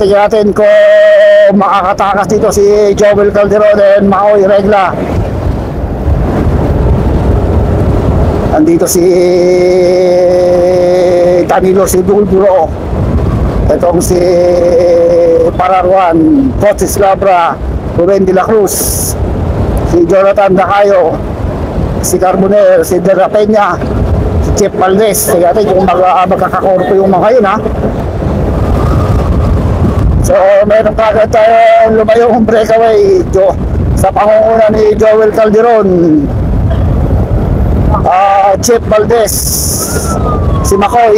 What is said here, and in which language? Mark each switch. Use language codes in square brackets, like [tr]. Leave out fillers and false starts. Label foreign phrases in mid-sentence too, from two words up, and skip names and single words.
[tl] Tingnan natin kung makakatakas dito si Joel Calderon and Makoy Regla. Andito si Danilo, si Bulburo. Itong si Pararuan, Coaches Labra, Ruben De La Cruz, si Jonathan Dacayo, si Carbonell, si De La Peña, si Jeff Valdez. Tingnan natin kung magkakakorpo yung mga yun, ha. So meron kagad tayong lumayong breakaway sa pangunguna ni Joel Calderon, Jeff Valdez, si Makoy.